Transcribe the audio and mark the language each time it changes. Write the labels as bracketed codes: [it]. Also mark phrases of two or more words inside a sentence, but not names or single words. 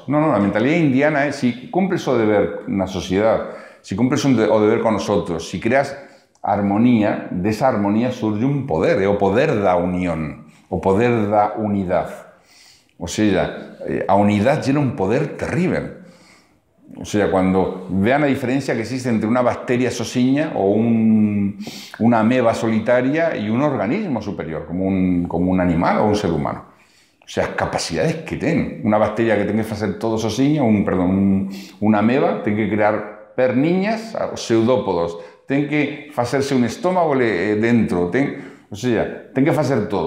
[gl] Non, a mentalidade indiana é se cumples o deber na sociedade, se cumples o deber con nosotros, se creas armonía, desa armonía surge un poder, é o poder da unión, o poder da unidade. [es] O sea, a unidade tiene un poder terrible. O sea, cuando vean la diferencia que existe entre una bacteria sosiña o una ameba solitaria y un organismo superior, como un animal o un ser humano. O sea, las capacidades que tienen. Una bacteria que tiene que hacer todo sosiña, una ameba, tiene que crear perniñas, pseudópodos, tiene que hacerse un estómago dentro, o sea, tiene que hacer todo.